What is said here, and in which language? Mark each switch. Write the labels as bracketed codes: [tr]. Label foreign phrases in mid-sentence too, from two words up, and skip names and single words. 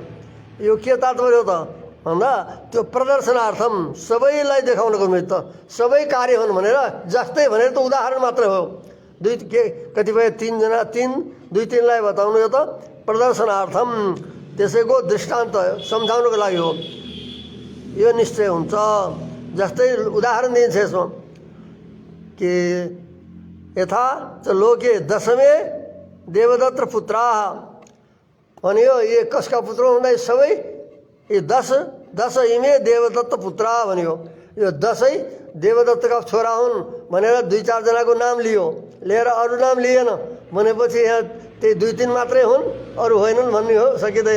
[ne] यो के तात्पर्य हो त भन्दा त्यो प्रदर्शनार्थम, सबैलाई देखाउनको निमित्त, सबै कार्य हुन् भनेर, जस्तै भनेर त उदाहरण मात्र हो। कतिपय दुई तिनलाई बताउनु यो त प्रदर्शनार्थम, त्यसैको दृष्टान्त सम्झाउनको लागि हो। यो निश्चय हुन्छ। जस्तै उदाहरण दिन्छ यसमा कि [sa] यथा च लोके दशमे देवदत्त पुत्राः [ne] भनियो। ये कसका पुत्र हुँदा सबै ये [sa] दस इमे देवदत्त पुत्रा [ne] भनियो। यो दसै देवदत्तका छोरा हुन् भनेर दुई चारजनाको नाम लियो, लिएर अरू नाम लिएन भनेपछि यहाँ त्यही दुई तिन मात्रै हुन्, अरू होइनन् भन्ने हो सकिँदैन।